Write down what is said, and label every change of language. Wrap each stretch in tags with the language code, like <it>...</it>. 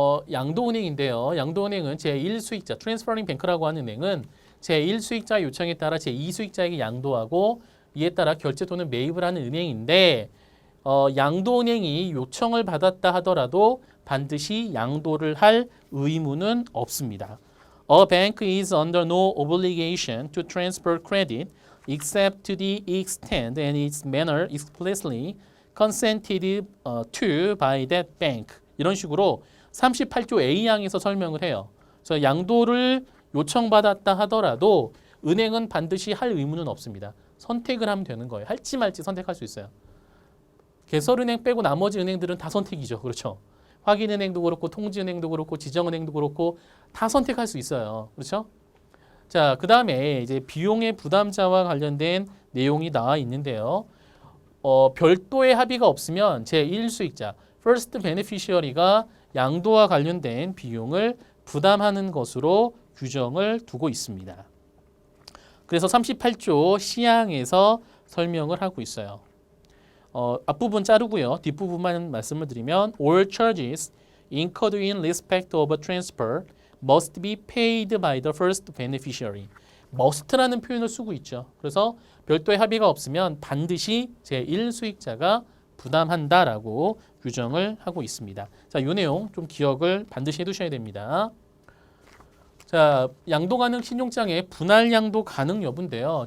<ko>양도은행인데요. 양도은행은 제1수익자, 트랜스퍼링 뱅크라고 하는 은행은 제1수익자 요청에 따라 제2수익자에게 양도하고 이에 따라 결제 또는 매입을 하는 은행인데 양도은행이 요청을 받았다 하더라도 반드시 양도를 할 의무는 없습니다.</ko> <en>A bank is under no obligation to transfer credit except to the extent and its manner explicitly consented to by that bank.</en> <ko>이런 식으로 38조 A항에서 설명을 해요. 그래서 양도를 요청받았다 하더라도 은행은 반드시 할 의무는 없습니다. 선택을 하면 되는 거예요. 할지 말지 선택할 수 있어요. 개설은행 빼고 나머지 은행들은 다 선택이죠. 그렇죠? 확인은행도 그렇고 통지은행도 그렇고 지정은행도 그렇고 다 선택할 수 있어요. 그렇죠? 자, 그 다음에 이제 비용의 부담자와 관련된 내용이 나와 있는데요. 별도의 합의가 없으면 제1수익자, first beneficiary가 양도와 관련된 비용을 부담하는 것으로 규정을 두고 있습니다. 그래서 38조 C항에서 설명을 하고 있어요. 앞부분 자르고요. 뒷부분만 말씀을 드리면</ko> <en>all charges incurred in respect of a transfer must be paid by the first beneficiary.</en> <ko>must라는 표현을 쓰고 있죠. 그래서 별도의 합의가 없으면 반드시 제1수익자가 부담한다라고 규정을 하고 있습니다. 자, 이 내용 좀 기억을 반드시 해두셔야 됩니다. 자, 양도 가능 신용장의 분할 양도 가능 여부인데요.</ko>